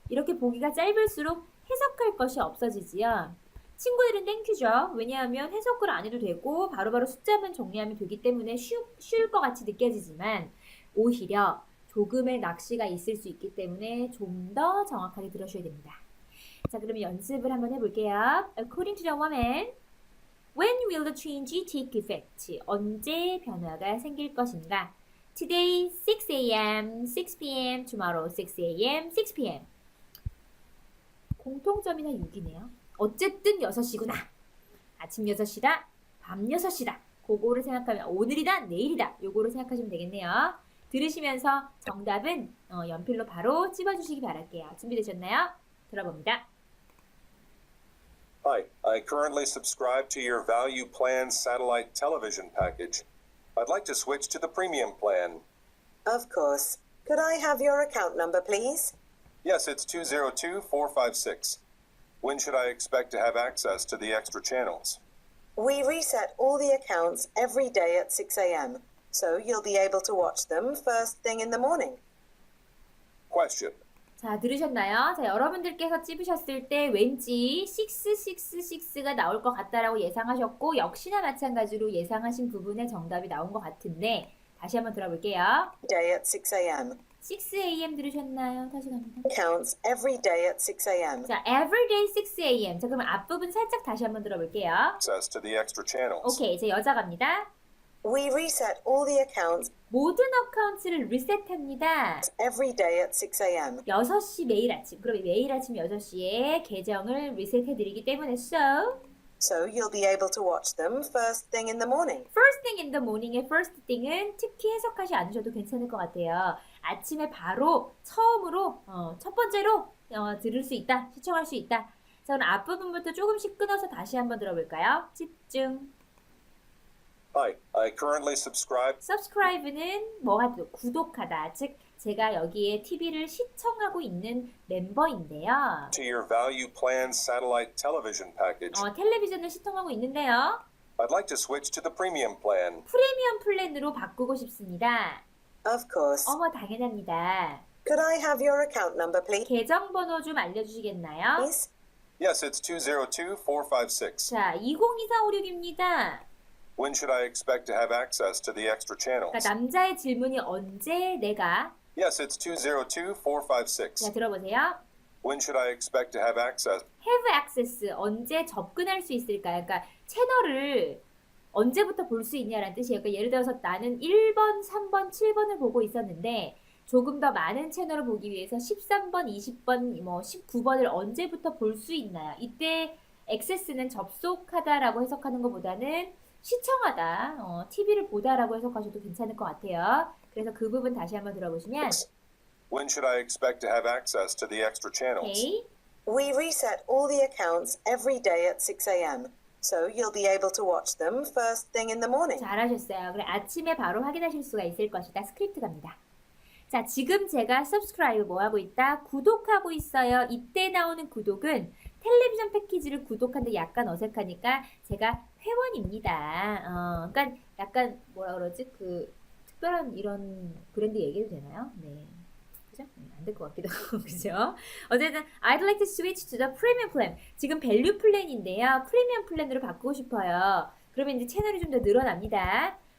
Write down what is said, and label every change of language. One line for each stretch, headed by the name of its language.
Korean: 이렇게 보기가 짧을수록 해석할 것이 없어지지요. 친구들은 땡큐죠. 왜냐하면 해석을 안 해도 되고 바로바로 숫자만 정리하면 되기 때문에 쉬울 것 같이 느껴지지만 오히려 조금의 낚시가 있을 수 있기 때문에 좀 더 정확하게 들으셔야 됩니다. 자, 그러면 연습을 한번 해볼게요.
English: According to the woman, when will the change take effect?
Korean: 언제 변화가 생길 것인가?
English: Today 6 a.m., 6 p.m., tomorrow 6 a.m., 6 p.m.
Korean: 공통점이나 6이네요. 어쨌든 6시구나. 아침 6시다, 밤 6시다. 그거를 생각하면 오늘이다, 내일이다. 요거를 생각하시면 되겠네요. 들으시면서 정답은 연필로 바로 찝어주시기 바랄게요. 준비되셨나요? 들어봅니다.
English: Hi, I currently subscribe to your value plan satellite television package. I'd like to switch to the premium plan. Of course. Could I have your account number, please? Yes, it's 202456. When should I expect to have access to the extra channels? We reset all the accounts every day at 6 a.m., so you'll be able to watch them first thing in the morning. Question.
Korean: 자, 들으셨나요? 자, 여러분들께서 찝으셨을 때 왠지 666가 나올 것 같다라고 예상하셨고 역시나 마찬가지로 예상하신 부분에 정답이 나온 것 같은데 다시 한번 들어볼게요.
English: Day at 6 a.m.
Korean: 6 a.m. 들으셨나요? 다시 갑니다.
English: Accounts every day at 6 a.m. 자, everyday 6 a.m.
Korean: 자, 그러면 앞부분 살짝 다시 한번 들어볼게요.
English: Access to the extra channels.
Korean: 오케이, 이제 여자 갑니다.
English: We reset all the accounts
Korean: 모든 어카운트를 리셋합니다.
English: every day at 6 a.m.
Korean: 6시 매일 아침. 그럼 매일 아침 6시에 계정을 리셋해드리기 때문에
English: So you'll be able to watch them first thing in the morning. first thing in the morning
Korean: 의 first thing은 특히 해석하지 않으셔도 괜찮을 것 같아요. 아침에 바로 처음으로 첫 번째로 들을 수 있다. 시청할 수 있다. 자, 그럼 앞부분부터 조금씩 끊어서 다시 한번 들어볼까요? 집중.
English: Hi, I currently subscribe.
Korean: subscribe는 뭐가 구독하다. 즉 제가 여기에 TV를 시청하고 있는 멤버인데요.
English: To your value plan satellite television package.
Korean: 텔레비전을 시청하고 있는데요.
English: I'd like to switch to the premium plan.
Korean: 프리미엄 플랜으로 바꾸고 싶습니다.
English: Of course.
Korean: 어머, 당연합니다.
English: Could I have your account number, please?
Korean: 계정 번호 좀 알려주시겠나요?
English: Yes, it's 202456.
Korean: 자, 202456입니다.
English: When should I expect to have access to the extra channels?
Korean: 그러니까 남자의 질문이 언제 내가
English: Yes, it's 202456.
Korean: 자, 들어보세요.
English: When should I expect to have access?
Korean: have access 언제 접근할 수 있을까요? 그러니까 채널을 언제부터 볼 수 있냐라는 뜻이에요. 그러니까 예를 들어서 나는 1번, 3번, 7번을 보고 있었는데 조금 더 많은 채널을 보기 위해서 13번, 20번, 19번을 언제부터 볼 수 있나요? 이때 access는 접속하다라고 해석하는 것보다는 시청하다, TV를 보다라고 해석하셔도 괜찮을 것 같아요. 그래서 그 부분 다시 한번 들어보시면
English: When should I expect to have access to the extra channels?
Korean: 오케이.
English: We reset all the accounts every day at 6 a.m., so you'll be able to watch them first thing in the morning.
Korean: 잘하셨어요. 그래 아침에 바로 확인하실 수가 있을 것이다. 스크립트 갑니다. 자, 지금 제가 subscribe 뭐 하고 있다? 구독하고 있어요. 이때 나오는 구독은 텔레비전 패키지를 구독하는데 약간 어색하니까 제가 회원입니다. 그러니까 약간 뭐라 그러지? 특별한 이런 브랜드 얘기해도 되나요? 네. 그죠? 안 될 것 같기도 하고, 그죠? 어쨌든
English: I'd like to switch to the premium plan.
Korean: 지금 밸류 플랜인데요. 프리미엄 플랜으로 바꾸고 싶어요. 그러면 이제 채널이 좀 더 늘어납니다.